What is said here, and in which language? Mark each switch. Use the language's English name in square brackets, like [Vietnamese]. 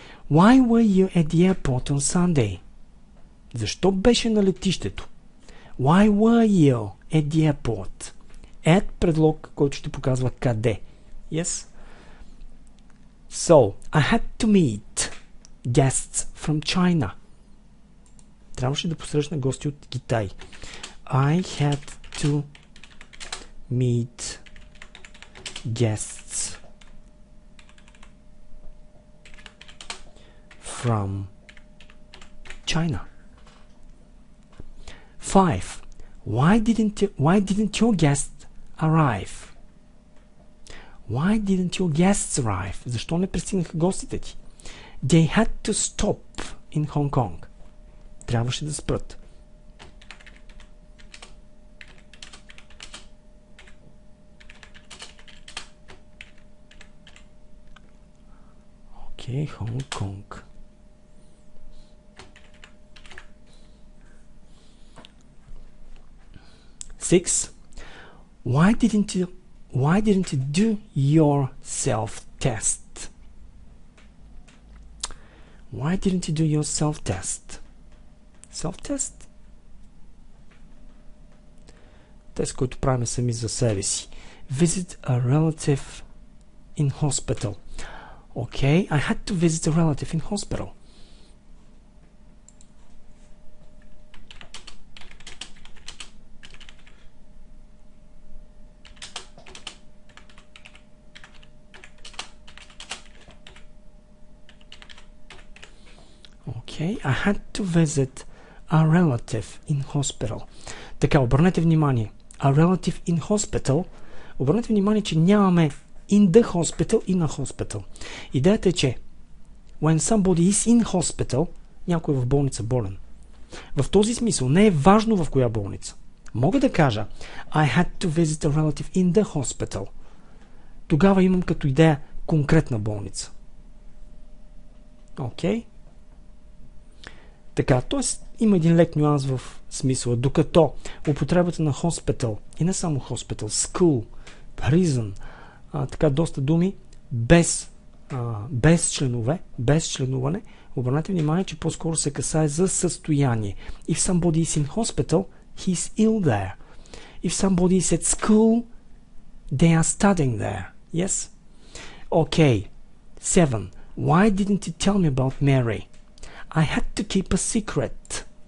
[English] Why were you at the airport on Sunday? [Bulgarian] Защо беше на летището? [English] Why were you at the airport? [Bulgarian] At предлог, който ще показва къде. [English] Yes? So, I had to meet guests from China. [Bulgarian] Трябваше да посрещна гости от Китай. [English] I had to meet guests from China. 5. Why didn't your guest arrive? Why didn't your guests arrive? [Bulgarian] Защо не пристигнаха гостите ти? [English] They had to stop in Hong Kong. [Bulgarian] Трябваше да спрат. Окей, Hong Kong. [English] Six. Why didn't you do your self-test? Why didn't you do your self-test? Self-test? [Bulgarian] Тест, който правим сами за себе си. [English] Visit a relative in hospital. Okay, I had to visit a relative in hospital. Okay, I had to visit a relative in hospital. [Bulgarian] Така, обърнете внимание. [English] A relative in hospital. [Bulgarian] Обърнете внимание, че нямаме in the hospital и на hospital. Идеята е, че [English] when somebody is in hospital, [Bulgarian] някой е в болница болен. В този смисъл не е важно в коя болница. Мога да кажа [English] I had to visit a relative in the hospital. [Bulgarian] Тогава имам като идея конкретна болница. Окей? Така, т.е. има един лек нюанс в смисъла. Докато употребата на hospital и не само hospital, school, prison, така доста думи без членуване. Обърнете внимание, че по-скоро се касае за състояние. [English] If somebody is in hospital, he is ill there. If somebody is at school, they are studying there. Yes? Okay. 7. Why didn't you tell me about Mary? I had to keep a secret.